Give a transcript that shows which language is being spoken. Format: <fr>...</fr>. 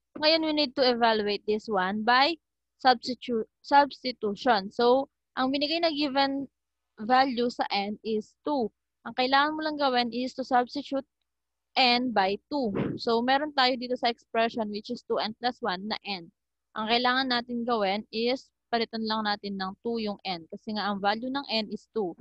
<en>Ngayon, we need to evaluate this one by substitution.</en> <tl>So, ang binigay na given value sa n is 2. Ang kailangan mo lang gawin</tl> <en>is to substitute n by 2.</en> <tl>So, meron tayo dito sa expression which is 2n plus 1 na n. Ang kailangan natin gawin is palitan lang natin ng 2 yung n. Kasi nga ang value ng n is 2.</tl>